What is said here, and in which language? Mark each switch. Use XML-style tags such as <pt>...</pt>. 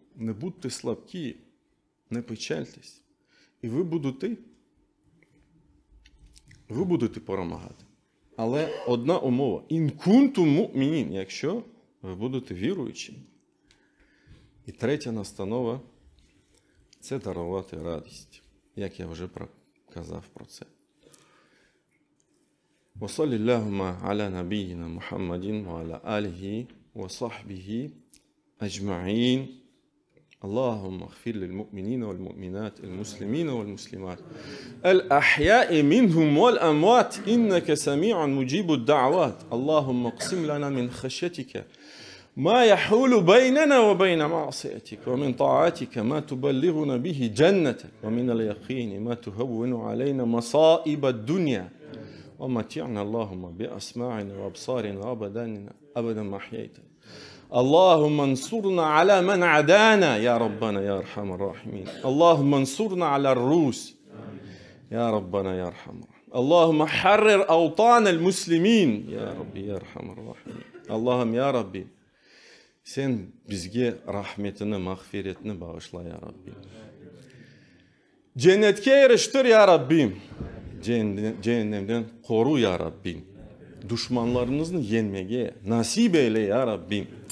<uk>Не будьте слабкі, не печальтесь. І ви будете перемагати. Але одна умова.</uk> <ar>«Ін кунтум му'мінін»,</ar> <uk>якщо ви будете віруючими. І третя настанова – це дарувати радість. Як я вже казав про це.</uk> <ar>وصل اللهم على نبينا محمد وعلى آله وصحبه أجمعين. اللهم اغفر للمؤمنين والمؤمنات المسلمين والمسلمات الأحياء منهم والأموات إنك سميع مجيب الدعوات. اللهم اقسم لنا من خشيتك ما يحول بيننا وبين معصيتك ومن طاعتك ما تبلغنا به جنتك ومن اليقين ما تهون علينا مصائب الدنيا ومتعنا اللهم بأسماعنا وأبصارنا أبدا ما أحييتنا. اللهم انصرنا على من عدانا يا ربنا يا أرحم الراحمين. اللهم انصرنا على الروس يا ربنا يا أرحم الراحمين. اللهم حرر أوطان المسلمين يا ربي يا أرحم الراحمين. اللهم يا ربي</ar> <crh>sen bizge rahmetini, mağfiretini bağışla ya Rabbi. Cennetke eriştir ya Rabbim. Cehennemden koru ya Rabbim. Düşmanlarımızı yenmeye nasip eyle ya Rabbim.</crh>